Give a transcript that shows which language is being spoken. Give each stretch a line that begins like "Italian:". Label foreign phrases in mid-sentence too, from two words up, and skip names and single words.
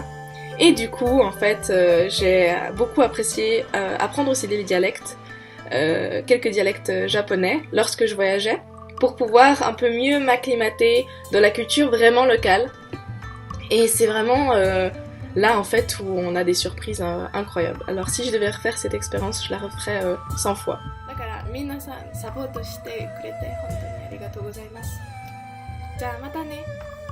French: Et du coup, en fait, j'ai beaucoup apprécié apprendre aussi des dialectes, quelques dialectes japonais lorsque je voyageais, pour pouvoir un peu mieux m'acclimater dans la culture vraiment locale. Et c'est vraiment là, en fait, où on a des surprises incroyables. Alors si je devais refaire cette expérience, je la referais 100 fois.
Japanese: だから皆さんサポートしてくれて本当にありがとうございます。じゃあまたね。